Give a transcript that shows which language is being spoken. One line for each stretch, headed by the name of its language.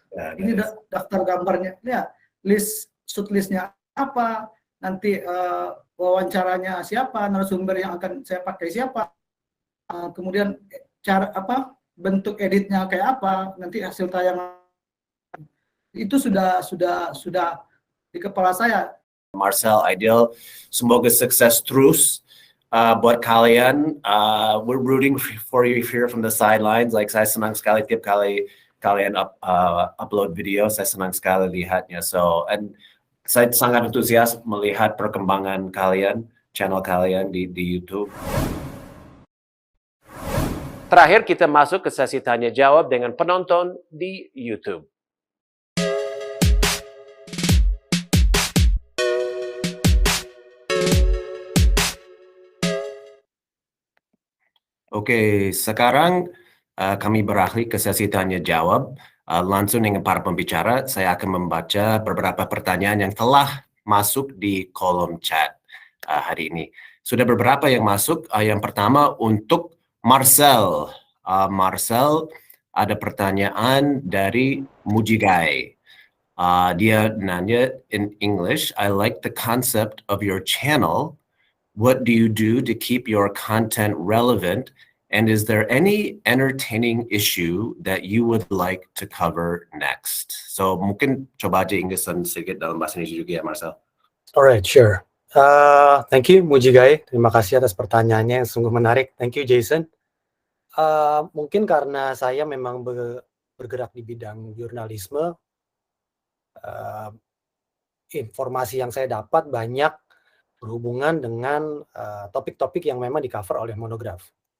Indonesian: Ini daftar gambarnya, ya shoot listnya apa, nanti wawancaranya siapa, narasumber yang akan saya pakai siapa, kemudian cara bentuk editnya kayak apa, nanti hasil tayangan itu sudah di kepala saya. Marcel, Ideal, semoga sukses terus buat kalian,
English: we're rooting for you here from the sidelines.
Indonesian: Like saya senang sekali tiap kali kalian upload video, saya senang sekali lihatnya. So, and saya sangat antusias melihat perkembangan kalian, channel kalian di YouTube. Terakhir kita masuk ke sesi tanya jawab dengan penonton di YouTube. Oke, sekarang kami beralih ke sesi tanya jawab. Langsung dengan para pembicara, saya akan membaca beberapa pertanyaan yang telah masuk di kolom chat hari ini. Sudah beberapa yang masuk. Yang pertama untuk Marcel. Marcel, ada pertanyaan dari Mujigai. Dia nanya
English: in English, I like the concept of your channel. What do you do to keep your content relevant? And is there any entertaining issue that you would like to cover next?
Indonesian: So mungkin coba aja Inggrisan sedikit dalam bahasa Indonesia juga ya, Marcel.
English: Alright, sure. Thank you, Mujigai.
Indonesian: Terima kasih atas pertanyaannya yang sungguh menarik.
English: Thank you,
Indonesian: Jason. Mungkin karena saya memang bergerak di bidang jurnalisme, informasi yang saya dapat banyak berhubungan dengan topik-topik yang memang di-cover oleh Monograph.